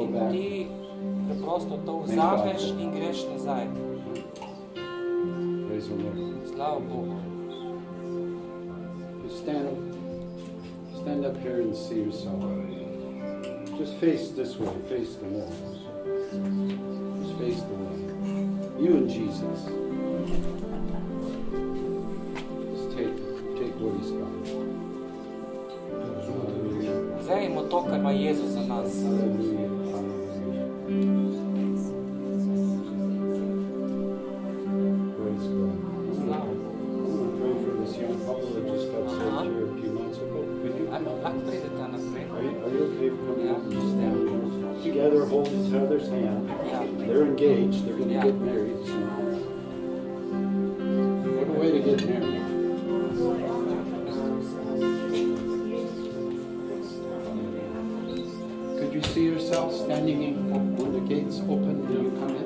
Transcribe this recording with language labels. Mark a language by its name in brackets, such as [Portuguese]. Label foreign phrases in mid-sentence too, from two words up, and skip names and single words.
[Slovenian] In [English] back. [Slovenian] ti preprosto to vzameš in greš nazaj. [English] Praise the Lord. [Slovenian] Slava Bogu. [English] You stand up here and see yourself. Just face this way, face the wall. Just face the wall. You and Jesus. Just take what he's got. Hallelujah. [Slovenian] Vzejmo to, kar ima Jezus za nas. [English] Hallelujah. Hallelujah. Praise God. [Slovenian] Slava [English] I'm [Slovenian] Bogu. [English] going to pray for this young couple that just got saved here a few months ago. Could you? [Slovenian] Ajmo, lahko pridete naprej. [English] Are you okay for coming up and just stand there? Together, hold each other's hand. They're engaged. They're going to get married soon. What a way to get married. Could you see yourself standing in when the gates open and you come in?